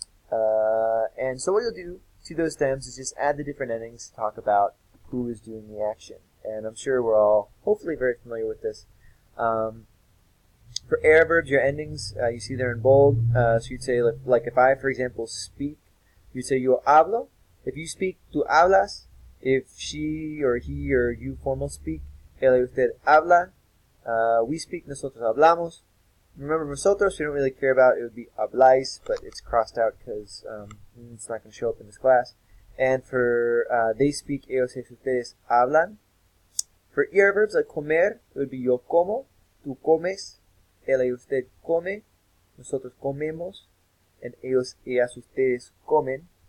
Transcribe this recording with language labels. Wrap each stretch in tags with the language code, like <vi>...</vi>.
<en>And so what you'll do to those stems is just add the different endings to talk about who is doing the action. And I'm sure we're all hopefully very familiar with this. For AR verbs, your endings, you see there in bold. So you'd say, like if I, for example, speak, you'd say</en> <es>yo hablo.</es> <en>If you speak,</en> <es>tú hablas.</es> <en>If she or he or you formal speak,</en> <es>él y usted habla.</es> <en>We speak,</en> <es>nosotros hablamos.</es> <en>Remember, nosotros, we don't really care about. It would be habláis, but it's crossed out because it's not going to show up in this class. And for they speak,</en> <es>ellos y ustedes hablan.</es> <en>For ER verbs like comer, it would be</en> <es>yo como, tú comes, él y usted come, nosotros comemos, and ellos, ellas, ustedes comen.</es>